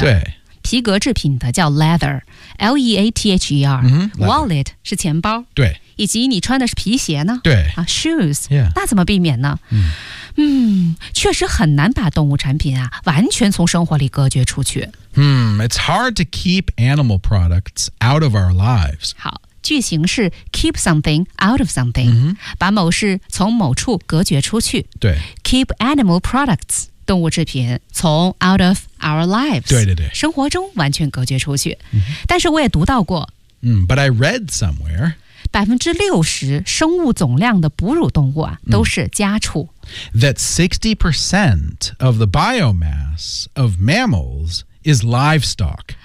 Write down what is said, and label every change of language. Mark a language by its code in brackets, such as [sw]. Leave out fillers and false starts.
[zh] 对。皮革制品的叫leather, L-E-A-T-H-E-R, mm-hmm, wallet是钱包, 对, 以及你穿的是皮鞋呢, 对, [en] shoes, yeah. [zh] 那怎么避免呢? Mm. 确实很难把动物产品完全从生活里隔绝出去。 [en] It's hard to keep animal products out of our lives. [zh] 好,句型是 [en] keep something out of something、嗯、 [zh] 把某事从某处隔绝出去对 [en] keep animal products [zh] 动物制品从 [en] out of our lives [zh] 对对对生活中完全隔绝出去、嗯、但是我也读到过、 [en] 嗯、But I read somewhere [zh] 60% 生物总量的哺乳动物、啊、都是家畜、嗯、 [en] That 60% of the biomass of mammals is livestock